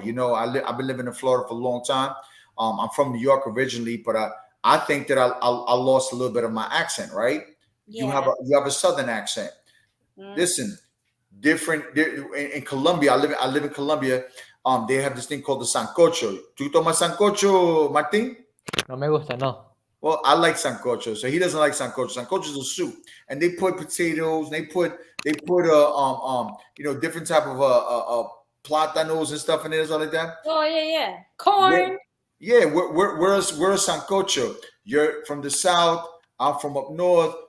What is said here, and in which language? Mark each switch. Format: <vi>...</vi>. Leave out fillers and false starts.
<en>I've been living in Florida for a long time. I'm from New York originally, but I think that I lost a little bit of my accent, right? Yeah. You have a Southern accent. Listen. Different in Colombia. I live in Colombia. They have this thing called the sancocho.</en> <es>¿Tú tomas sancocho, Martín? No me gusta, no.</es> <en>Well, I like sancocho, so he doesn't like sancocho. Sancocho is a soup, and they put potatoes. They put different type of plátanos and stuff in there, stuff like that. Oh yeah, corn. We're a sancocho. You're from the south. I'm from up north.</en>